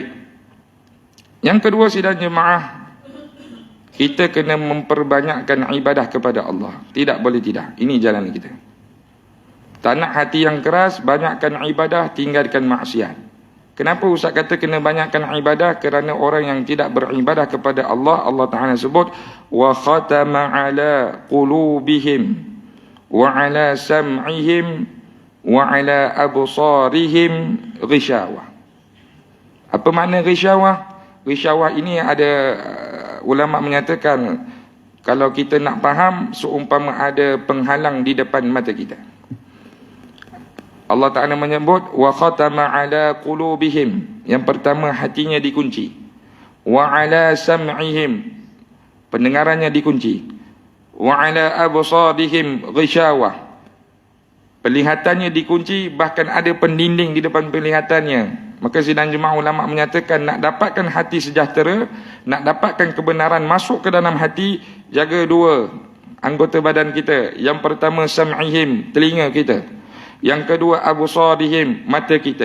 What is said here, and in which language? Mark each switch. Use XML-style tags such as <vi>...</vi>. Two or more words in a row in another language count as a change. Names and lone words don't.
<ms>Yang kedua sidang jemaah, kita kena memperbanyakkan ibadah kepada Allah. Tidak boleh tidak. Ini jalan kita. Tak nak hati yang keras, banyakkan ibadah, tinggalkan maksiat. Kenapa Ustaz kata kena banyakkan ibadah? Kerana orang yang tidak beribadah kepada Allah, Allah Ta'ala sebut,</ms> <ar>وختم على قلوبهم وعلى سمعهم وعلى أبصارهم غشاوة.</ar> <ms>Apa makna ghishawa? Ghishawa ini ada ulama menyatakan, kalau kita nak faham, seumpama ada penghalang di depan mata kita. Allah Ta'ala menyebut</ms> <ar>وختم على قلوبهم.</ar> <ms>Yang pertama, hatinya dikunci.</ms> <ar>وعلى سمعهم,</ar> <ms>pendengarannya dikunci.</ms> <ar>وعلى أبصارهم غشاوة,</ar> <ms>pelihatannya dikunci, bahkan ada pendinding di depan pelihatannya. Maka sidang jemaah ulama menyatakan, nak dapatkan hati sejahtera, nak dapatkan kebenaran masuk ke dalam hati, jaga dua anggota badan kita. Yang pertama sam'ihim, telinga kita. Yang kedua absarihim, mata kita.</ms>